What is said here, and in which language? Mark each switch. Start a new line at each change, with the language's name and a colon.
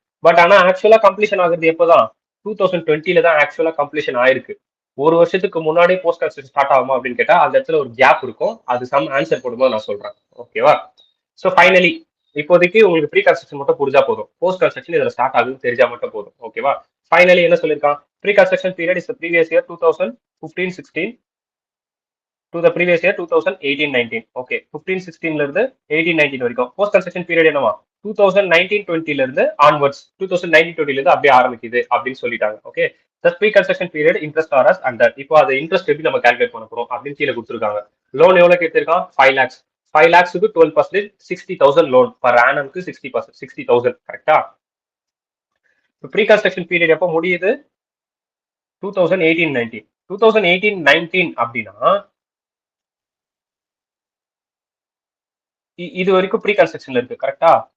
Tamil: But ஆனா ஆக்சுவலா completion ஆகுறது எப்போதான்? 2020ல தான் ஆக்சுவலா கம்ப்ளீஷன் ஆயிருக்கு. ஒரு வருஷத்துக்கு முன்னாடி போஸ்ட் கன்ஸ்ட்ரக்ஷன் ஸ்டார்ட் ஆகுமா அப்படின்னு கேட்டா அந்த இடத்துல ஒரு கேப் இருக்கும். அது சம் ஆன்சர் போடும்போது நான் சொல்றேன். ஓகேவா? ஸோ ஃபைனலி இப்போதைக்கு உங்களுக்கு ப்ரீ கன்ஸ்ட்ரக்ஷன் மட்டும் புரிஞ்சா போதும், போஸ்ட் கன்ஸ்ட்ரக்ஷன் இதுல ஸ்டார்ட் ஆகுது தெரிஞ்சா மட்டும் போதும். ஓகேவா? ஃபைனலி என்ன சொல்லியிருக்கான்?
English: Pre-construction period is the previous year 2015-16 to the previous year 2018-19.
Tamil: Okay, 15-16ல இருந்து 18-19 வரைக்கும். Post construction period என்னவா 2019-20ல இருந்து onwards 2019-20ல இருந்து அப்படியே ஆரம்பிக்குது அப்படின்னு சொல்லிட்டாங்க.
English: Okay, the pre-construction period interest are as under.
Tamil: இப்போ அது இன்ட்ரெஸ்ட் எப்படி நம்ம கால்குலேட் பண்ண போறோம் அப்படின்னு கீழே கொடுத்துருக்காங்க. லோன் எவ்வளவு கேட்டிருக்கான் 5 lakhs. 5 lakhsக்கு 12% 60,000 லோன் per annumக்கு 60%, 60,000 கரெக்டா? ப்ரீ கன்ஸ்ட்ரக்ஷன் பீரியட் எப்போ முடியுது 2018-19. 2018-19 அப்படின்னா இது வரைக்கும் ப்ரீ கன்ஸ்ட்ரக்ஷன்ல இருக்கு கரெக்டா?